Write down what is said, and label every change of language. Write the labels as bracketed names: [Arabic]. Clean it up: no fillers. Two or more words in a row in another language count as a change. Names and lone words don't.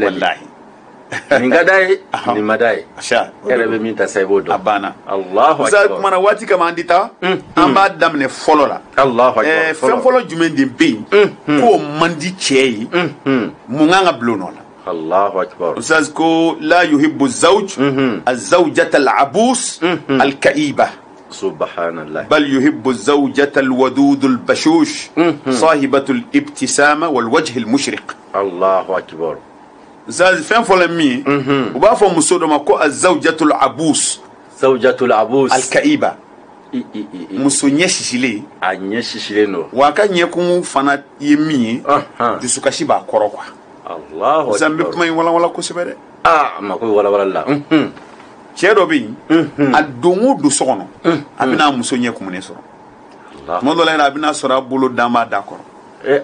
[Bambara] wallahi nin ka d'a ye nin ma d'a ye e yɛrɛ bɛ min ta sa i b'o dɔn a banna [Arabic] الله أكبر [Bambara] sa kumana waati kama an di taa an b'a daminɛ fɔlɔ la [Arabic] الله أكبر [Bambara] fɛn fɔlɔ jumɛn de bɛ yen k'o man di cɛ ye mun kan ka bila o nɔ la [Arabic] الله أكبر ustaz ko لا يحب زوج الزوجة العبوس الكئيبة subhanallah بل يحب الزوجة الودود البشوش صاحبة الابتسامة والوجه المشرق الله أكبر [Bambara] ustaz fɛn fɔlɔ min u b'a fɔ muso dɔ ma ko [Arabic] الزوجة العبوس الكئيبة [Bambara] muso ɲɛ sisilen a ɲɛ sisilen don wa a ka ɲɛkun fana ye min ye dusukasi b'a kɔrɔ quoi [Arabic] الله أكبر [Bambara] zan bɛ kuma in walawala kosɛbɛ dɛ a ma ko walawala la cɛ dɔ bɛ yen a don o don so kɔnɔ a bɛna muso ɲɛ kumunen sɔrɔ tuma dɔ la yɛrɛ a bɛna sɔrɔ a bolo dan b'a da kɔrɔ